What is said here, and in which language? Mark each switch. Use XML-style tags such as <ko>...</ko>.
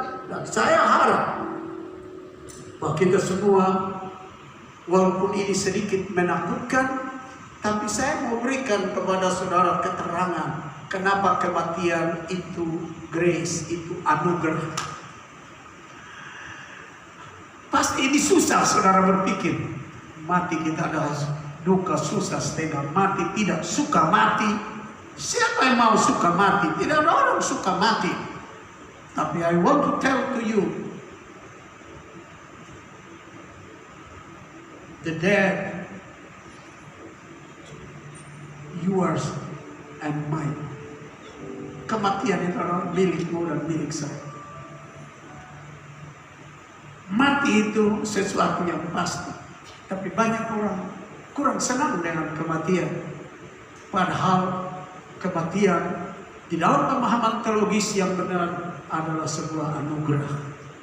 <id>Dan saya harap bahwa kita semua, walaupun ini sedikit menakutkan, tapi saya mau berikan kepada saudara keterangan kenapa kematian itu grace, itu anugerah. Pasti ini susah saudara berpikir, mati kita adalah duka, susah, setengah mati, tidak suka mati. Siapa yang mau suka mati? Tidak ada orang suka mati. Tapi</id> <en>I want to tell to you, the dead, yours and mine.</en> <id>Kematian itu adalah milikmu dan milik saya. Mati itu sesuatu yang pasti. Tapi banyak orang kurang senang dengan kematian. Padahal kematian di dalam pemahaman teologis yang benar adalah sebuah anugerah.</id>